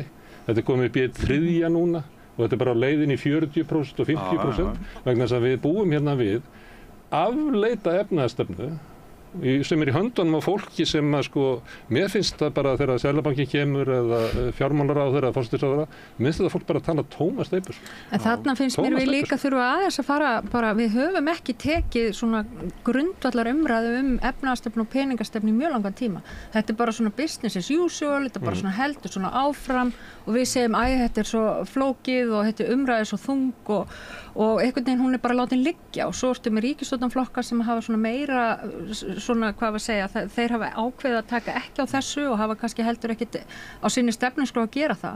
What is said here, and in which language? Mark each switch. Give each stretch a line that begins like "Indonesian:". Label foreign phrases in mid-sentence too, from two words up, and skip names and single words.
Icelandic: Þetta komið upp í 1/3 núna og þetta bara á leiðin í 40% og 50% vegna þess að við búum við afleita efnahagsstefnu sem í höndunum á fólki sem mér finnst það bara þegar Seðlabanki kemur eða fjármálaráðherra eða forsætisráðherra, mér finnst það fólk bara að tala tóma steipur. En þarna finnst mér við líka þurfa aðeins að fara bara, við höfum ekki tekið svona grundvallar umræðu efnahagsstefnu og peningastefnu í mjög langan tíma. Þetta bara svona
English: business as usual,
Icelandic: þetta bara svona heldur svona áfram og við segjum þetta svo flókið og þetta umræðu svo þung og einhvern veginn hún bara látin liggja og svo ertu með ríkisstjórnarflokkar sem hafa svona meira svona, hvað var að segja, þeir hafa ákveðið að taka ekki á þessu og hafa kannski heldur ekkit á sinni stefnuskrá að gera það.